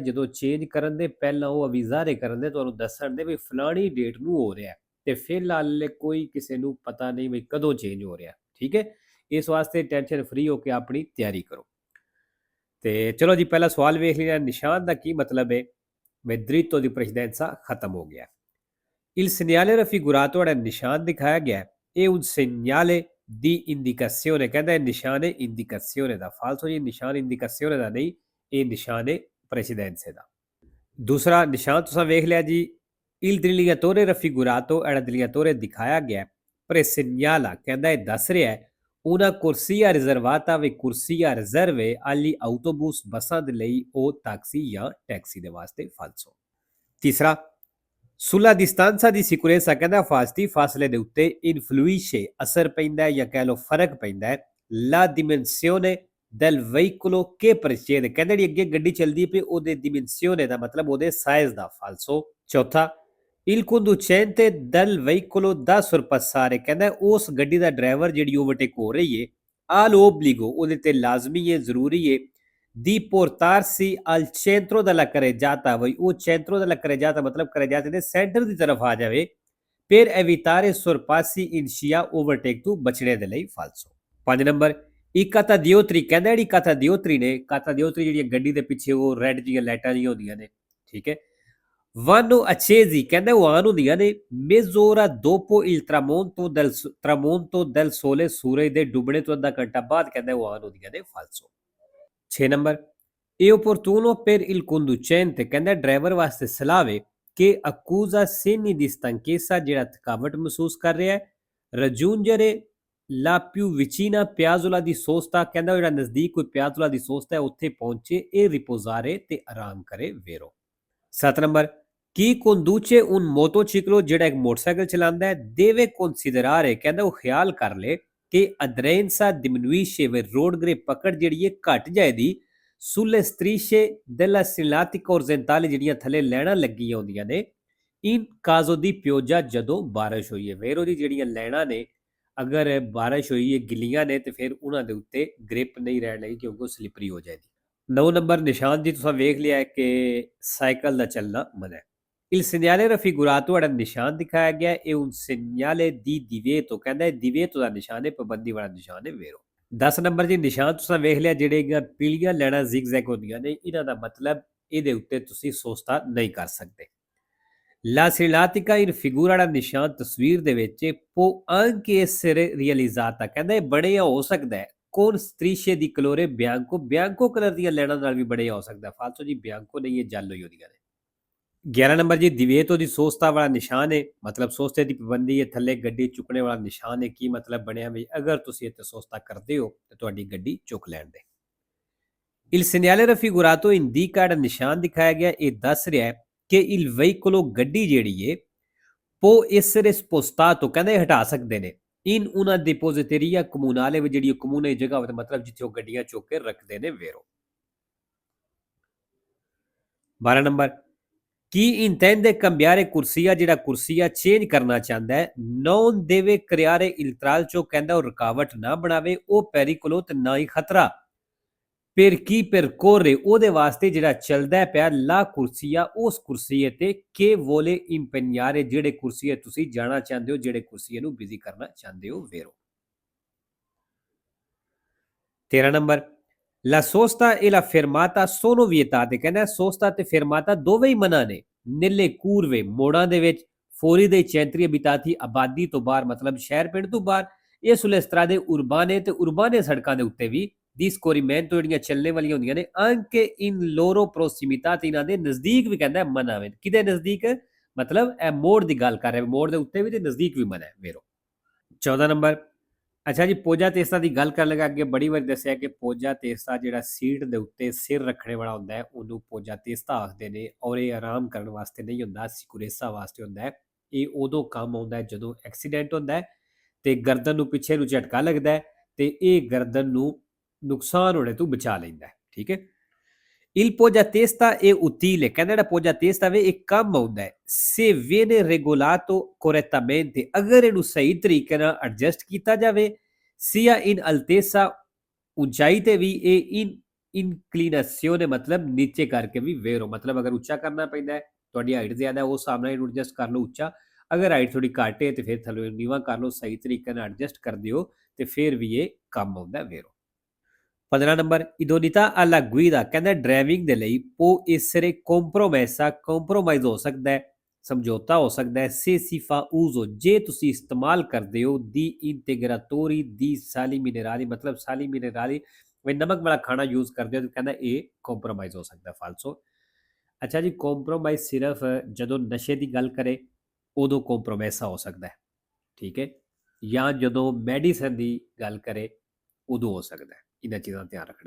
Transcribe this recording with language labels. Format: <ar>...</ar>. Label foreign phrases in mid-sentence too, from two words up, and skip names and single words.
<pa>ਜਦੋਂ ਚੇਂਜ ਕਰਨ ਦੇ ਪਹਿਲਾਂ ਉਹ ਅਵਿਜ਼ਾਰੇ ਕਰਨ ਦੇ, ਤੁਹਾਨੂੰ ਦੱਸਣ ਦੇ ਵੀ ਫਲਾਣੀ ਡੇਟ ਨੂੰ ਹੋ ਰਿਹਾ, ਤੇ ਫਿਲਹਾਲ ਕੋਈ ਕਿਸੇ ਨੂੰ ਪਤਾ ਨਹੀਂ ਵੀ ਕਦੋਂ ਚੇਂਜ ਹੋ ਰਿਹਾ। ਠੀਕ ਹੈ, ਇਸ ਵਾਸਤੇ</pa> <en>tension free</en> <pa>ਹੋ ਕੇ ਆਪਣੀ ਤਿਆਰੀ ਕਰੋ। ਤੇ ਚਲੋ ਜੀ, ਪਹਿਲਾ ਸਵਾਲ ਵੇਖ ਲਿਆ। ਨਿਸ਼ਾਨ ਦਾ ਕੀ ਮਤਲਬ ਹੈ?</pa> <it>ਵੀ dritto di precedenza</it> <pa>ਖਤਮ ਹੋ ਗਿਆ।</pa> <it>Il segnale raffigurato era</it> <pa>ਨਿਸ਼ਾਨ ਦਿਖਾਇਆ ਗਿਆ</pa> <it>è un segnale di indicazione,</it> <pa>ਕਹਿੰਦਾ ਇਹ ਨਿਸ਼ਾਨ ਹੈ ਇੰਡੀਕੇਸ਼ਨੇ ਦਾ। ਫਾਲਸੋ ਜੀ, ਨਿਸ਼ਾਨ ਇੰਡੀਕੇਸ਼ਨੇ ਦਾ ਨਹੀਂ, ਇਹ ਨਿਸ਼ਾਨ ਹੈ ਪ੍ਰੈਸੀਡੈਂਸੇ ਦਾ। ਦੂਸਰਾ ਨਿਸ਼ਾਨ ਤੁਸੀਂ ਵੇਖ ਲਿਆ ਜੀ।</pa> <it>Il delineatore raffigurato era delineatore</it> <pa>ਦਿਖਾਇਆ ਗਿਆ presegnala, ਕਹਿੰਦਾ ਇਹ ਦੱਸ ਰਿਹਾ ਹੈ</pa> <it>una corsia riservata</it> <pa>ਵੀ ਕੁਰਸੀਆ ਰਿਜ਼ਰਵ ਹੈ</pa> <it>agli autobus,</it> <pa>ਬੱਸਾਂ ਦੇ ਲਈ, ਉਹ taxi ਜਾਂ ਟੈਕਸੀ ਦੇ ਵਾਸਤੇ। ਫਾਲਸੋ। ਤੀਸਰਾ,</pa> <it>sulla distanza di sicurezza,</it> <pa>ਕਹਿੰਦਾ ਹਿਫਾਜ਼ਤੀ ਫਾਸਲੇ ਦੇ ਉੱਤੇ influisce, ਅਸਰ ਪੈਂਦਾ ਹੈ ਜਾਂ ਕਹਿ ਲਓ ਫਰਕ ਪੈਂਦਾ ਹੈ</pa> <it>la dimensione del veicolo che precede,</it> <pa>ਕਹਿੰਦੇ ਜਿਹੜੀ ਅੱਗੇ ਗੱਡੀ ਚੱਲਦੀ ਪਈ ਉਹਦੇ dimensione ਦਾ ਮਤਲਬ ਉਹਦੇ ਸਾਈਜ਼ ਦਾ। ਫਾਲਸੋ। ਚੌਥਾ,</pa> <it>il conducente del veicolo da sorpassare,</it> <pa>ਕਹਿੰਦਾ ਉਸ ਗੱਡੀ ਦਾ ਡਰਾਈਵਰ ਜਿਹੜੀ ਓਵਰਟੇਕ ਹੋ ਰਹੀ ਹੈ</pa> <it>al obbligo,</it> <pa>ਉਹਦੇ ਤੇ ਲਾਜ਼ਮੀ ਹੈ, ਜ਼ਰੂਰੀ ਹੈ</pa> <it>di portarsi al centro della carreggiata,</it> <pa>ਵਈ ਉਹ</pa> <it>centro della carreggiata</it> <pa>ਮਤਲਬ carreggiata ਦੇ ਸੈਂਟਰ ਦੀ ਤਰਫ ਆ ਜਾਵੇ</pa> <it>per evitare sorpassi in scia,</it> <pa>ਓਵਰਟੇਕ ਤੋਂ ਬਚਣੇ ਦੇ ਲਈ। ਫਾਲਸੋ। 5 ਨੰਬਰ,</pa> <it>i catadiotri,</it> <pa>ਕਹਿੰਦਾ ਜਿਹੜੀ catadiotri ਨੇ, catadiotri ਜਿਹੜੀ ਗੱਡੀ ਦੇ ਪਿੱਛੇ ਉਹ ਰੈੱਡ ਜੀਆਂ ਲਾਈਟਾਂ ਜੀਆਂ ਹੁੰਦੀਆਂ ਨੇ। ਠੀਕ ਹੈ,</pa> <it>vanno accesi,</it> <pa>ਕਹਿੰਦੇ ਉਹ ਆਨ ਹੁੰਦੀਆਂ ਨੇ</pa> <it>mezz'ora dopo il tramonto del sole,</it> <pa>ਸੂਰਜ ਦੇ ਡੁੱਬਣੇ ਤੋਂ ਅੱਧਾ ਘੰਟਾ ਬਾਅਦ ਕਹਿੰਦੇ ਉਹ ਆਨ ਹੁੰਦੀਆਂ ਨੇ। ਫਾਲਸੋ। 6 ਨੰਬਰ,</pa> <it>è opportuno per il conducente,</it> <pa>ਕਹਿੰਦਾ ਡਰਾਈਵਰ ਵਾਸਤੇ ਸਲਾਹ ਵੇ ਕਿ</pa> <it>accusa segni di stanchezza,</it> <pa>ਜਿਹੜਾ ਥਕਾਵਟ ਮਹਿਸੂਸ ਕਰ ਰਿਹਾ ਹੈ</pa> <it>raggiungere la più vicina piazzola di sosta,</it> <pa>ਕਹਿੰਦਾ ਜਿਹੜਾ ਨਜ਼ਦੀਕ ਕੋਈ</pa> <it>piazzola di sosta</it> <pa>ਹੈ ਉੱਥੇ ਪਹੁੰਚੇ</pa> <it>e riposare,</it> <pa>ਤੇ ਆਰਾਮ ਕਰੇ। ਵੇਰੋ। 7 ਨੰਬਰ,</pa> <it>chi conduce un motociclo,</it> <pa>ਜਿਹੜਾ ਇੱਕ ਮੋਟਰਸਾਈਕਲ ਚਲਾਉਂਦਾ ਹੈ</pa> <it>deve considerare,</it> <pa>ਕਹਿੰਦਾ ਉਹ ਖਿਆਲ ਕਰ ਲੇ ਕਿ</pa> <it>aderenza diminuisce,</it> <pa>ਵੇ</pa> <en>road grip</en> <pa>ਪਕੜ ਜਿਹੜੀ ਹੈ ਘਟ ਜਾਏਗੀ</pa> <it>sulle strisce della segnaletica orizzontale,</it> <pa>ਜਿਹੜੀਆਂ ਥੱਲੇ ਲੈਣਾ ਲੱਗੀਆਂ ਹੁੰਦੀਆਂ ਨੇ</pa> <it>in caso di pioggia,</it> <pa>ਜਦੋਂ ਬਾਰਿਸ਼ ਹੋਈ ਹੈ। ਵੇਰੋ ਜੀ, ਜਿਹੜੀਆਂ ਲੈਣਾ ਨੇ ਅਗਰ ਬਾਰਿਸ਼ ਹੋਈ ਹੈ ਗਿੱਲੀਆਂ ਨੇ ਤੇ ਫਿਰ ਉਹਨਾਂ ਦੇ ਉੱਤੇ ਗ੍ਰਿਪ ਨਹੀਂ ਰਹਿਣ ਲੱਗੀ ਕਿਉਂਕਿ ਉਹ ਸਲਿਪਰੀ ਹੋ ਜਾਏਗੀ। 9 ਨੰਬਰ, ਨਿਸ਼ਾਨ ਜੀ ਤੁਸੀਂ ਵੇਖ ਲਿਆ ਕਿ ਸਾਈਕਲ ਦਾ ਚੱਲਣਾ ਮਨਾ ਹੈ।</pa> <it>il segnale raffigurato,</it> <pa>ਜਿਹੜਾ ਨਿਸ਼ਾਨ ਦਿਖਾਇਆ ਗਿਆ</pa> <it>è un segnale di divieto,</it> <pa>ਕਹਿੰਦਾ ਇਹ divieto ਦਾ ਨਿਸ਼ਾਨ ਹੈ, ਪਾਬੰਦੀ ਵਾਲਾ ਨਿਸ਼ਾਨ ਹੈ। ਵੇਰੋ। 10 ਨੰਬਰ ਜੀ, ਨਿਸ਼ਾਨ ਤੁਸੀਂ ਵੇਖ ਲਿਆ ਜਿਹੜੀਆਂ ਪੀਲੀਆਂ ਲੈਣਾ zigzag ਹੁੰਦੀਆਂ ਨੇ, ਇਹਨਾਂ ਦਾ ਮਤਲਬ ਇਹਦੇ ਉੱਤੇ ਤੁਸੀਂ ਸੋਸਤਾ ਨਹੀਂ ਕਰ ਸਕਦੇ।</pa> <it>La segnaletica in figura,</it> <pa>ਜਿਹੜਾ ਨਿਸ਼ਾਨ ਤਸਵੀਰ ਦੇ ਵਿੱਚ</pa> <it>può anche essere realizzata,</it> <pa>ਕਹਿੰਦਾ ਇਹ ਬਣਿਆ ਹੋ ਸਕਦਾ ਹੈ</pa> <it>con strisce di colore bianco,</it> <pa>ਬਿਆਂਕੋ ਕਲਰ ਦੀਆਂ ਲੈਣਾ ਨਾਲ ਵੀ ਬਣਿਆ ਹੋ ਸਕਦਾ। ਫਾਲਤੂ ਜੀ, ਬਿਆਂਕੋ ਨਹੀਂ, ਇਹ ਜਲ ਹੋਈ ਹੁੰਦੀਆਂ ਨੇ। 11 ਨੰਬਰ ਜੀ,</pa> <it>divieto di sosta</it> <pa>ਵਾਲਾ ਨਿਸ਼ਾਨ ਹੈ, ਮਤਲਬ ਸੋਸਤੇ ਦੀ ਪਾਬੰਦੀ ਹੈ, ਥੱਲੇ ਗੱਡੀ ਚੁੱਕਣੇ ਵਾਲਾ ਨਿਸ਼ਾਨ ਹੈ। ਕੀ ਮਤਲਬ ਬਣਿਆ ਵੀ ਅਗਰ ਤੁਸੀਂ ਇੱਥੇ ਸੋਸਤਾ ਕਰਦੇ ਹੋ ਤੇ ਤੁਹਾਡੀ ਗੱਡੀ ਚੁੱਕ ਲੈਣ ਦੇ।</pa> <it>il segnale raffigurato indica,</it> <pa>ਜਿਹੜਾ ਨਿਸ਼ਾਨ ਦਿਖਾਇਆ ਗਿਆ ਇਹ ਦੱਸ ਰਿਹਾ ਹੈ ਕਿ</pa> <it>il veicolo,</it> <pa>ਗੱਡੀ ਜਿਹੜੀ ਹੈ</pa> <it>può essere spostato,</it> <pa>ਕਹਿੰਦੇ ਹਟਾ ਸਕਦੇ ਨੇ</pa> <it>in una depositeria comunale,</it> <pa>ਵਿੱਚ ਜਿਹੜੀ ਕਮੂਨੇ ਜਗ੍ਹਾ ਹੋਵੇ ਮਤਲਬ ਜਿੱਥੇ ਉਹ ਗੱਡੀਆਂ ਚੁੱਕ ਕੇ ਰੱਖਦੇ ਨੇ। ਵੇਰੋ। 12 ਨੰਬਰ, ਕੀ</pa> <it>intende cambiare</it> <pa>ਕੁਰਸੀਆ, ਜਿਹੜਾ ਕੁਰਸੀਆ ਚੇਂਜ ਕਰਨਾ ਚਾਹੁੰਦਾ ਹੈ</pa> <it>non deve creare il tralcio,</it> <pa>ਕਹਿੰਦਾ ਉਹ ਰੁਕਾਵਟ ਨਾ ਬਣਾਵੇ ਉਹ pericolo, ਤੇ ਨਾ ਹੀ ਖਤਰਾ</pa> <it>per chi percorre,</it> <pa>ਉਹਦੇ ਵਾਸਤੇ ਜਿਹੜਾ ਚੱਲਦਾ ਪਿਆ</pa> <it>la corsia,</it> <pa>ਉਸ ਕੁਰਸੀਏ ਤੇ</pa> <it>che vuole impegnare,</it> <pa>ਜਿਹੜੇ ਕੁਰਸੀਏ ਤੁਸੀਂ ਜਾਣਾ ਚਾਹੁੰਦੇ ਹੋ, ਜਿਹੜੇ ਕੁਰਸੀਏ ਨੂੰ ਬਿਜ਼ੀ ਕਰਨਾ ਚਾਹੁੰਦੇ ਹੋ। ਵੇਰੋ। 13 ਨੰਬਰ,</pa> <it>la sosta e la fermata sono vietate,</it> <pa>ਕਹਿੰਦਾ ਸੋਸਤਾ ਤੇ ਫਰਮਾਤਾ ਦੋਵੇਂ ਹੀ ਮਨਾ ਨੇ</pa> <it>nelle curve,</it> <pa>ਮੋੜਾਂ ਦੇ ਵਿੱਚ</pa> <it>fuori dei centri abitati,</it> <pa>ਆਬਾਦੀ ਤੋਂ ਬਾਹਰ ਮਤਲਬ ਸ਼ਹਿਰ ਪਿੰਡ ਤੋਂ ਬਾਹਰ, ਇਹ</pa> <it>sulle strade urbane,</it> <pa>ਤੇ ਉਰਬਾਨੇ ਸੜਕਾਂ ਦੇ ਉੱਤੇ ਵੀ</pa> <it>di scorrimento</it> <pa>ਜਿਹੜੀਆਂ ਚੱਲਣੇ ਵਾਲੀਆਂ ਹੁੰਦੀਆਂ ਨੇ</pa> <it>anche in loro prossimità,</it> <pa>ਤੇ ਇਹਨਾਂ ਦੇ ਨਜ਼ਦੀਕ ਵੀ ਕਹਿੰਦਾ ਮਨਾ ਵੇ। ਕਿਹਦੇ ਨਜ਼ਦੀਕ? ਮਤਲਬ ਇਹ ਮੋੜ ਦੀ ਗੱਲ ਕਰ ਰਿਹਾ, ਮੋੜ ਦੇ ਉੱਤੇ ਵੀ ਤੇ ਨਜ਼ਦੀਕ ਵੀ ਮਨਾ ਹੈ ਵੇਰੋ। 14 ਨੰਬਰ, ਅੱਛਾ ਜੀ</pa> <it>poggiatesta</it> <pa>ਦੀ ਗੱਲ ਕਰਨ ਲੱਗਾ ਅੱਗੇ ਬੜੀ ਵਾਰੀ ਦੱਸਿਆ ਕਿ</pa> <it>poggiatesta</it> <pa>ਜਿਹੜਾ ਸੀਟ ਦੇ ਉੱਤੇ ਸਿਰ ਰੱਖਣੇ ਵਾਲਾ ਹੁੰਦਾ ਹੈ ਉਹਨੂੰ</pa> <it>poggiatesta</it> <pa>ਆਖਦੇ ਨੇ, ਔਰ ਇਹ ਆਰਾਮ ਕਰਨ ਵਾਸਤੇ ਨਹੀਂ ਹੁੰਦਾ, ਸਿਕੁਰੇਸਾ ਵਾਸਤੇ ਹੁੰਦਾ ਹੈ। ਇਹ ਉਦੋਂ ਕੰਮ ਆਉਂਦਾ ਹੈ ਜਦੋਂ ਐਕਸੀਡੈਂਟ ਹੁੰਦਾ ਹੈ ਤੇ ਗਰਦਨ ਨੂੰ ਪਿੱਛੇ ਨੂੰ ਝਟਕਾ ਲੱਗਦਾ ਹੈ ਤੇ ਇਹ ਗਰਦਨ ਨੂੰ ਨੁਕਸਾਨ ਹੋਣੇ ਤੋਂ ਬਚਾ ਲੈਂਦਾ ਹੈ, ਠੀਕ ਹੈ।</pa> <it>Il poggiatesta è utile,</it> <pa>ਕਹਿੰਦਾ ਜਿਹੜਾ poggiatesta ਵੇ ਇਹ ਕੰਮ ਆਉਂਦਾ ਹੈ</pa> <it>se viene regolato correttamente,</it> <pa>ਅਗਰ ਇਹਨੂੰ ਸਹੀ ਤਰੀਕੇ ਨਾਲ ਐਡਜਸਟ ਕੀਤਾ ਜਾਵੇ,</pa> <it>sia in altezza,</it> <pa>ਉਚਾਈ ਤੇ ਵੀ ਇਹ ਇਨਕਲੀਨੇਸ਼ੀਓਨੇ ਮਤਲਬ ਨੀਚੇ ਕਰਕੇ ਵੀ ਵੇਰੋ, ਮਤਲਬ ਅਗਰ ਉੱਚਾ ਕਰਨਾ ਪੈਂਦਾ ਹੈ, ਤੁਹਾਡੀ ਹਾਈਟ ਜ਼ਿਆਦਾ ਉਸ ਹਿਸਾਬ ਨਾਲ ਇਹਨੂੰ ਐਡਜਸਟ ਕਰ ਲਓ ਉੱਚਾ, ਅਗਰ ਹਾਈਟ ਥੋੜੀ ਘੱਟ ਹੈ ਤੇ ਫਿਰ ਥੱਲੇ ਨੀਵਾਂ ਕਰ ਲਓ, ਸਹੀ ਤਰੀਕੇ ਨਾਲ ਐਡਜਸਟ ਕਰ ਦਿਓ ਤੇ ਫਿਰ ਵੀ ਇਹ ਕੰਮ ਆਉਂਦਾ ਵੇਰੋ। 15 ਨੰਬਰ,</pa> <it>idoneità alla guida,</it> <pa>ਕਹਿੰਦਾ ਡਰਾਈਵਿੰਗ ਦੇ ਲਈ</pa> <it>può essere compromessa,</it> <pa>ਕੰਪਰੋਮਾਈਜ਼ ਹੋ ਸਕਦਾ ਹੈ, ਸਮਝੌਤਾ ਹੋ ਸਕਦਾ ਹੈ,</pa> <it>se si fa uso,</it> <pa>ਜੇ ਤੁਸੀਂ ਇਸਤੇਮਾਲ ਕਰਦੇ ਹੋ</pa> <it>di integratori di sali minerali,</it> <pa>ਮਤਲਬ</pa> <it>sali minerali</it> <pa>ਵੀ ਨਮਕ ਵਾਲਾ ਖਾਣਾ ਯੂਜ਼ ਕਰਦੇ ਹੋ ਤਾਂ ਕਹਿੰਦਾ ਇਹ ਕੰਪਰੋਮਾਈਜ਼ ਹੋ ਸਕਦਾ ਫਾਲਸੋ। ਅੱਛਾ ਜੀ ਕੰਪਰੋਮਾਈਜ਼ ਸਿਰਫ ਜਦੋਂ ਨਸ਼ੇ ਦੀ ਗੱਲ ਕਰੇ ਉਦੋਂ ਕੰਪਰੋਮੈਸਾ ਹੋ ਸਕਦਾ ਹੈ, ਠੀਕ ਹੈ, ਜਾਂ ਜਦੋਂ ਮੈਡੀਸਨ ਦੀ ਗੱਲ ਕਰੇ ਉਦੋਂ ਹੋ ਸਕਦਾ ਹੈ, ਇਹਨਾਂ ਚੀਜ਼ਾਂ ਦਾ ਧਿਆਨ ਰੱਖਣਾ ਹੈ।</pa>